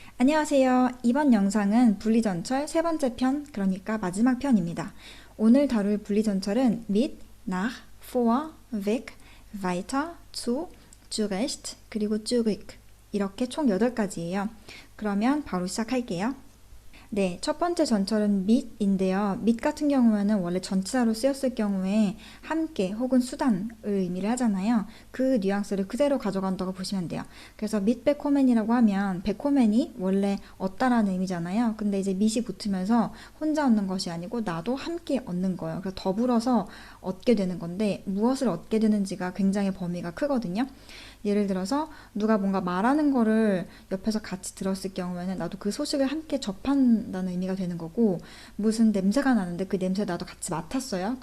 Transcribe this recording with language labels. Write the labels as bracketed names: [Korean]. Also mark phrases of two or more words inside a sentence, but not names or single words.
[Korean] 안녕하세요. 이번 영상은 분리전철 세 번째 편, 그러니까 마지막 편입니다. 오늘 다룰 분리전철은 [German] mit, nach, vor, weg, weiter, zu, zurecht, [Korean] 그리고 zurück 이렇게 총 8가지예요. 그러면 바로 시작할게요. 네, 첫 번째 전철은 mit인데요. mit 같은 경우에는 원래 전치사로 쓰였을 경우에 함께 혹은 수단을 의미를 하잖아요. 그 뉘앙스를 그대로 가져간다고 보시면 돼요. 그래서 [German] mit bekommen [Korean] 이라고 하면 bekommen이 원래 얻다라는 의미잖아요. 근데 이제 mit이 붙으면서 혼자 얻는 것이 아니고 나도 함께 얻는 거예요. 그래서 더불어서 얻게 되는 건데 무엇을 얻게 되는지가 굉장히 범위가 크거든요. 예를 들어서 누가 뭔가 말하는 거를 옆에서 같이 들었을 경우에는 나도 그 소식을 함께 접한다는 의미가 되는 거고, 무슨 냄새가 나는데 그 냄새 나도 같이 맡았어요.